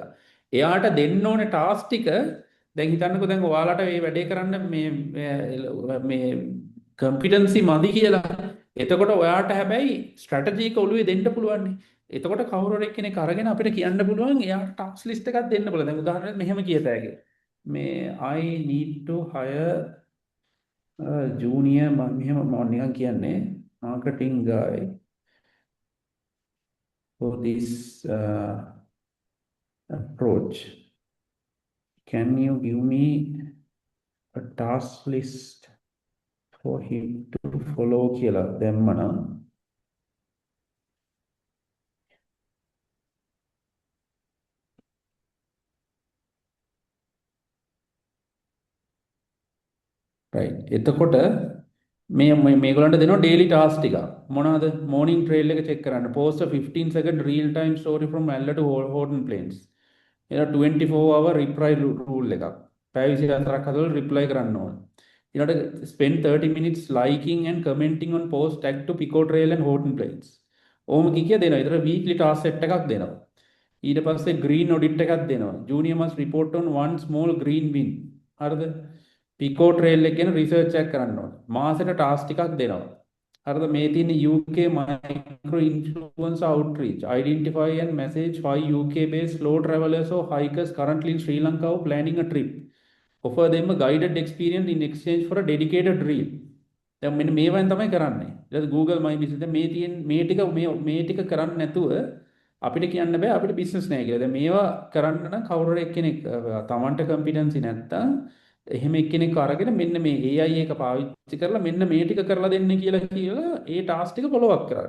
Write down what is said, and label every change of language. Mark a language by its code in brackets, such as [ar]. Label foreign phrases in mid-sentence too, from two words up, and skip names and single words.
[si] එයාට දෙන්න ඕනේ ටාස්ක් ටික දැන් හිතන්නකෝ දැන් ඔයාලට මේ වැඩේ කරන්න මේ කම්පිටන්සි මදි කියලා. එතකොට ඔයාට හැබැයි ස්ට්‍රැටජි එක ඔළුවේ දෙන්න පුළුවන්. එතකොට කවුරු හරි කෙනෙක් අරගෙන අපිට කියන්න පුළුවන් එයාට [en] task list [si] එකක් දෙන්න පුළුවන්. දැන් උදාහරණයක් මෙහෙම කියතෑගේ. මේ [en] I need to hire junior [si] මෙහෙම මම නිකන් කියන්නේ [en] marketing guy for this approach. Can you give me a task list for him to follow [si] කියලා දැම්මනම් [en] right [si] එතකොට මේගොල්ලන්ට දෙනවා [en] daily task [si] ටික මොනවාද [en] morning trail එක check කරන්න post a 15 second real time story from Malla to Horton Plains එන 24 hour reply rule [si] එකක් පැය 24ක් හදලා [en] reply [si] කරන්න ඕන ඊළඟට [en] spend 30 minutes liking and commenting on post tag to Pico Trail and Horton Plains [si] ඕම කිය දෙනවා ඊතර [en] weekly task set [si] එකක් දෙනවා ඊට පස්සේ [en] green audit [si] එකක් දෙනවා [en] junior must report on one small green win [si] හරිද Pico Trail එක ගැන රිසර්ච් එකක් කරන්න ඕන මාසෙට ටාස්ක් ටිකක් දෙනවා හරිද මේ තියෙන [en] UK micro influencer outreach identify and message 5 UK based slow travelers or hikers currently in Sri Lanka or planning a trip offer them a guided experience in exchange for a dedicated reel [si] දැන් මෙන්න මේවෙන් තමයි කරන්නේ ඊට Google My Business දැන් මේ තියෙන මේ ටික කරන්නේ නැතුව අපිට කියන්න බෑ අපිට බිස්නස් නැහැ කියලා දැන් මේවා කරන්න නම් කවුරු හරි කෙනෙක් තමන්ට කම්පිටන්සි නැත්තම් එහෙම එක්කෙනෙක් අරගෙන මෙන්න මේ AI එක පාවිච්චි කරලා මෙන්න මේ ටික කරලා දෙන්න කියලා ඒ ටාස්ක් ටික [en] follow up [si] කරන්න.